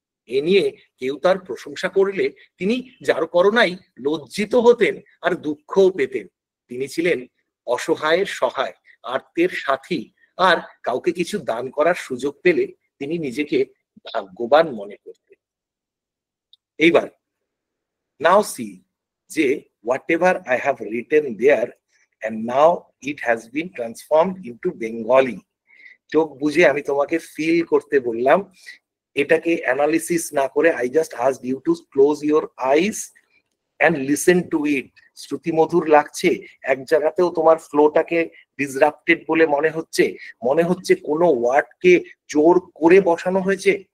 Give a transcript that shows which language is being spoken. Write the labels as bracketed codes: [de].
[bn] এ নিয়ে কেউ তার প্রশংসা করলে তিনি যার করোনায় লজ্জিত হতেন আর দুঃখও পেতেন। তিনি ছিলেন অসহায়ের সহায়, আর্তের সাথী, আর কাউকে কিছু দান করার সুযোগ পেলে তিনি নিজেকে ভাগ্যবান মনে করতেন। [en] এইবার now see যে whatever I have written there and now it has been transformed into Bengali. [bn] চোখ বুঝে আমি তোমাকে ফিল করতে বললাম, এটাকে অ্যানালিসিস না করে [en] I just asked you to close your eyes and listen to it. [bn] শ্রুতিমধুর লাগছে? এক জায়গাতেও তোমার ফ্লোটাকে ডিসরাপ্টেড বলে মনে হচ্ছে কোনো ওয়ার্ডকে জোর করে বসানো হয়েছে?